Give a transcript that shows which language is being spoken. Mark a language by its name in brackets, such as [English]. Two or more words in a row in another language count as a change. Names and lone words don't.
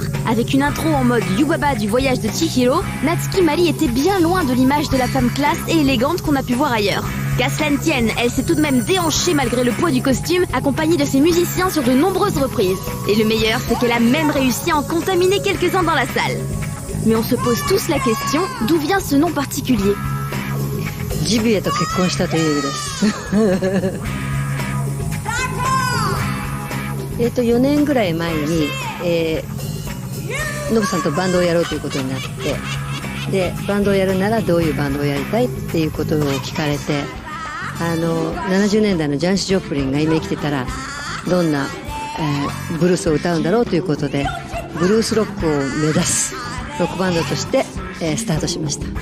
[French] Avec une intro en mode Yubaba du voyage de Chihiro, Natsuki Mari était bien loin de l'image de la femme classe et élégante qu'on a pu voir ailleurs. Qu'à cela ne tienne, elle s'est tout de même déhanchée malgré le poids du costume, accompagnée de ses musiciens sur de nombreuses reprises. Et le meilleur, c'est qu'elle a même réussi à en contaminer quelques-uns dans la salle. Mais on se pose tous la question, d'où vient ce nom particulier? [Japanese] ジビエと結婚したという意味です。4年ぐらい前に、ノブさんとバンドをやろうということになって、でバンドをやるならどういうバンドをやりたいっていうことを聞かれて、70年代のジャニス・ジョプリンが今生きてたらどんな、ブルースを歌うんだろうということで、ブルースロックを目指すロックバンドとして、スタートしました。